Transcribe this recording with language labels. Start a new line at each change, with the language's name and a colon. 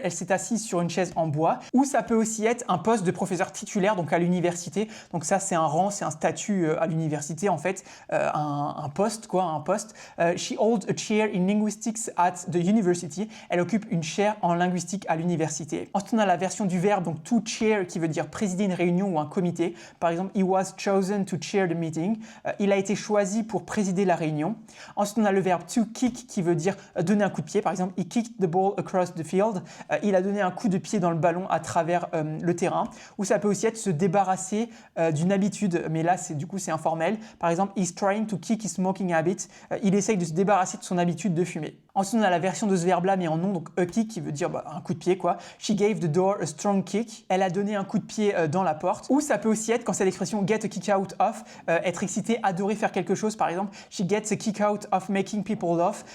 French: Elle s'est assise sur une chaise en bois. Ou ça peut aussi être un poste de professeur titulaire donc à l'université. Donc ça c'est un rang, c'est un statut à l'université en fait, un poste quoi, un poste.
English: She holds a chair in linguistics at the university.
French: Elle occupe une chaire en linguistique à l'université. Ensuite on a la version du verbe donc to chair qui veut dire présider une réunion ou un comité. Par exemple,
English: he was chosen to chair the meeting.
French: Il a été choisi pour présider la réunion. Ensuite, on a le verbe to kick qui veut dire donner un coup de pied. Par exemple,
English: he kicked the ball across the field.
French: Il a donné un coup de pied dans le ballon à travers le terrain. Ou ça peut aussi être se débarrasser d'une habitude, mais là, c'est informel. Par exemple,
English: he's trying to kick his smoking habit.
French: Il essaye de se débarrasser de son habitude de fumer. Ensuite, on a la version de ce verbe-là, mais en nom, donc a kick qui veut dire un coup de pied, quoi.
English: She gave the door a strong kick.
French: Elle a donné un coup de pied dans la porte. Ou ça peut aussi être, quand c'est l'expression
English: get a kick out of,
French: être excité, adorer faire quelque chose. Par exemple,
English: she gets a kick out of making people laugh.